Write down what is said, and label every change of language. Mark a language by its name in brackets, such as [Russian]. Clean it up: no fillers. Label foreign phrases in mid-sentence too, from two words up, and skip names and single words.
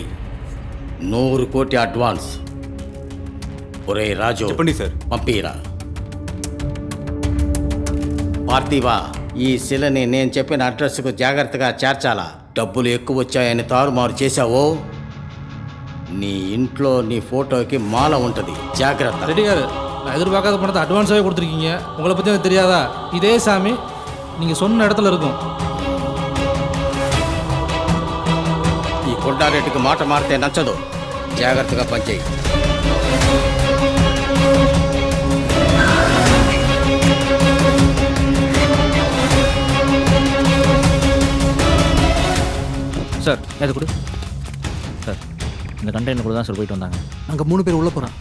[Telugu] 100 కోటి అడ్వాన్స్. ఒరే రాజు, చెప్పండి సార్. పంపిరా. పార్థివా ఈ శిలని నేను చెప్పిన అడ్రస్కు జాగ్రత్తగా చేర్చాలా. డబ్బులు ఎక్కువ వచ్చాయని తారుమారు చేశావో నీ ఇంట్లో నీ ఫోటోకి మాల ఉంటుంది. జాగ్రత్త. [Tamil] ரெட்டி காரு, நான் எதிர்பார்க்காத பணத்தை அட்வான்ஸாகவே கொடுத்துருக்கீங்க. உங்களை பற்றி எனக்கு தெரியாதா? இதே சாமி நீங்கள் சொன்ன இடத்துல இருக்கும். [Telugu] ఈ కొండారెడ్డికి మాట మారితే నచ్చదు. జాగ్రత్తగా పనిచేయి. [Tamil] சார் அது கொடு சார். இந்த கண்டெய்னர் கூட தான் சார் போயிட்டு வந்தாங்க. அங்கே 3 பேர் உள்ளே போகிறான்.